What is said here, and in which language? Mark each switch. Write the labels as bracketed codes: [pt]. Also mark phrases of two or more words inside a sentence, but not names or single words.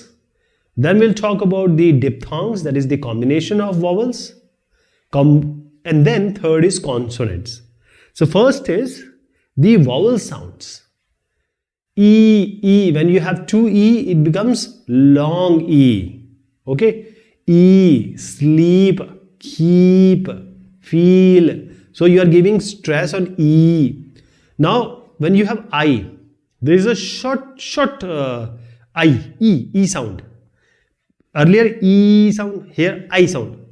[en] Then we'll talk about the diphthongs, that is the combination of vowels. And then third is consonants. So first is the vowel sounds. E, when you have two E, it becomes long E. Okay? E, sleep, keep, feel. So you are giving stress on E. Now, when you have I, there is a short I, E sound. Earlier E sound, here I sound.